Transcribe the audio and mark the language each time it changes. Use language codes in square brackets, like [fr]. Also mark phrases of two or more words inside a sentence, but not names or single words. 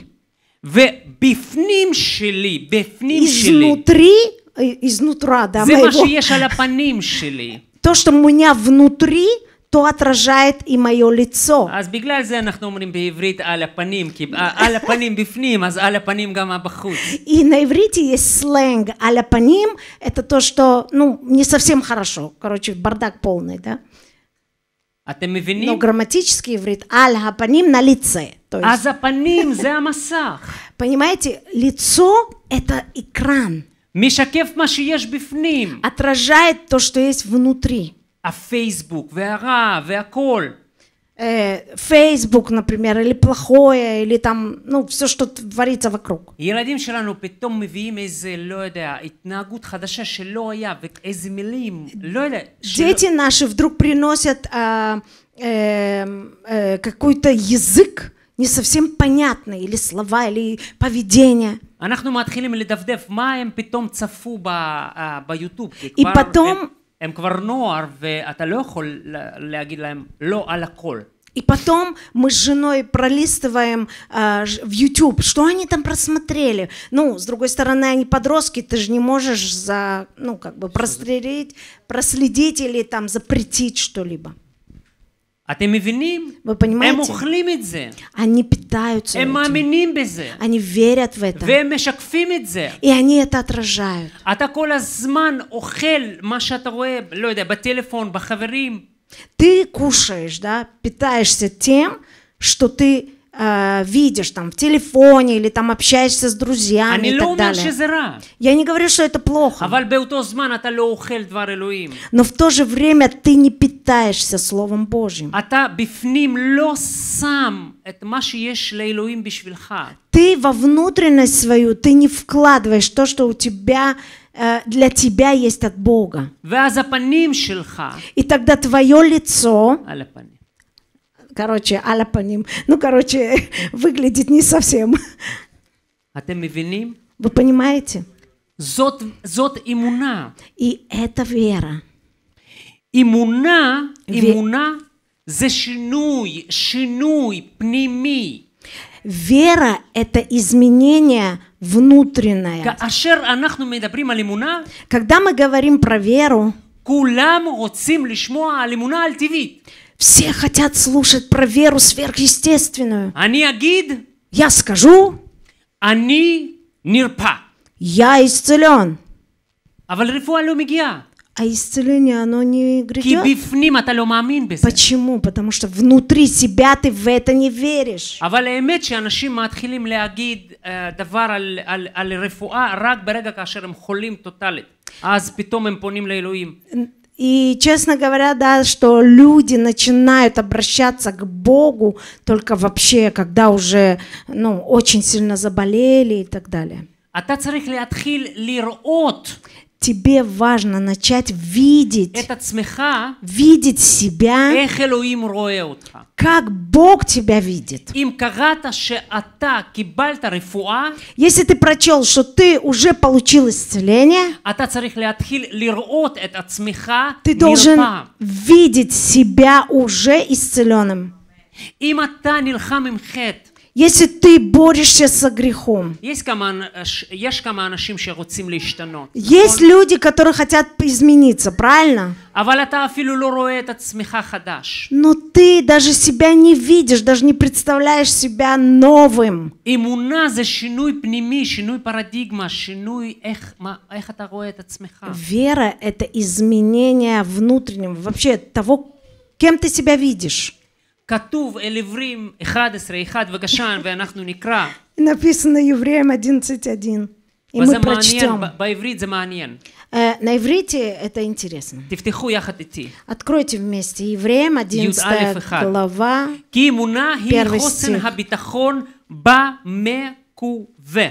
[he] ובפנים שלי, בפנים שלי. [ru] Изнутри, изнутра, да, [he] זה [ru] моего. [he] מה שיש על הפנים שלי. [ru] То, что у меня внутри, то отражает и мое лицо. [he] אז בגלל זה אנחנו אומרים בעברית על הפנים, כי על הפנים בפנים, אז על הפנים גם בחוץ. [ru] И на иврите есть сленг [he] «על הפנים», [ru] это то, что, ну, не совсем хорошо, короче, бардак полный, да? [he] אתם מבינים? [ru] Но грамматический иврит [he] «על הפנים» [ru] на лице. [he] אז הפנים זה המסך. [ru] Понимаете, лицо – это экран. [he] משקף מה שיש בפנים. [ru] Отражает то, что есть внутри. [he] הפייסבוק והרע והכל. [ru] Facebook, например, или плохое, или там, ну, все, что творится вокруг. [he] ילדים שלנו פתאום מביאים איזה, לא יודע, התנהגות חדשה שלא היה, ואיזה מילים, לא יודע. [ru] Дети наши вдруг приносят какой-то язык не совсем понятный, или слова, или поведение. [he] אנחנו מתחילים לדפדף מה הם פתאום צפו ביוטיוב. [ru] И потом... [he] הם כבר נוער, ואתה לא יכול להגיד להם לא על הכל. [ru] И потом мы с женой пролистываем в YouTube, что они там просмотрели. Ну, с другой стороны, они подростки, ты же не можешь проследить или там запретить что-либо. [he] אתם מבינים? [ru] Вы понимаете? [he] הם אוכלים את זה. [ru] Они питаются [he] הם [ru] этим. [he] מאמינים בזה. [ru] Они верят в это. [he] והם משקפים את זה. [ru] И они это отражают. [he] אתה כל הזמן אוכל מה שאתה רואה, לא יודע, בטלפון, בחברים. [ru] Ты кушаешь, да, питаешься тем, что ты видишь там в телефоне или там общаешься с друзьями [he] אני [ru] и [he] לא [ru] так [he] אומר [ru] далее. [he] שזה רע, [ru] Я не говорю, что это плохо, [he] אבל באותו זמן אתה לא אוכל דבר אלוהים. [ru] но в то же время ты не питаешься Словом Божьим. [he] אתה בפנים לא שם את מה שיש לאלוהים בשבילך. [ru] Ты во внутренность свою, ты не вкладываешь то, что у тебя, для тебя есть от Бога. [he] ואז הפנים שלך [ru] И тогда твое лицо, [he] על הפנים. על הפנים, [ru] выглядит не совсем. [he] אתם מבינים? [ru] Вы понимаете? [he] זאת אמונה. [ru] И это вера. [he] אמונה זה שינוי פנימי. [ru] Вера – это изменение внутреннее. [he] כאשר אנחנו מדברים על אמונה, [ru] Когда мы говорим про веру, [he] כולם רוצים לשמוע על אמונה על טבעית. [ru] все хотят слушать про веру сверхъестественную. [he] אני אגיד, [ru] Я скажу, [he] אני נרפא. [ru] я исцелен. [he] אבל רפואה לא מגיעה. [ru] А исцеление, оно не [he] כי [ru] грядет. [he] בפנים אתה לא מאמין בזה. [ru] Почему? Потому что внутри себя ты в это не веришь. [he] אבל האמת שאנשים מתחילים להגיד דבר על רפואה רק ברגע כאשר הם חולים טוטלית. אז פתאום הם פונים לאלוהים. [ru] И, честно говоря, да, что люди начинают обращаться к Богу только вообще, когда уже, очень сильно заболели и так далее. [he] אתה צריך להתחיל לראות [ru] Тебе важно начать видеть [he] את עצמך, [ru] себя, [he] איך אלוהים רואה אותך. [ru] как Бог тебя видит. [he] אם קראת שאתה קיבלת רפואה, [ru] Если ты прочел, что ты уже получил исцеление, [he] אתה צריך להתחיל לראות את עצמך [ru] ты должен [he] נרפא. [ru] видеть себя уже исцеленным. [he] אם אתה נלחם עם חטא, [ru] Если ты борешься со грехом, [he] יש כמה אנשים שרוצים להשתנות. [ru] есть люди, которые хотят измениться, правильно? [he] אבל אתה אפילו לא רואה את עצמך חדש. [ru] Но ты даже себя не видишь, даже не представляешь себя новым. [he] אמונה זה שינוי פנימי, שינוי פרדיגמה, שינוי איך אתה רואה את עצמך. [ru] Вера – это изменение внутреннего, вообще того, кем ты себя видишь. [he] כתוב אל עברים 11:1 וגשן, ואנחנו נקרא. [ru] Написано Евреям 11:1. И [he] וזה [ru] мы прочтем. [he] מעניין, בעברית זה מעניין. [ru] На иврите это интересно. [he] תפתחו יחד איתי. [ru] Откройте вместе. Евреям 11 глава. [he] כי אמונה היא [ru] первый [he] חוסן [ru] стих. [he] הביטחון במקווה.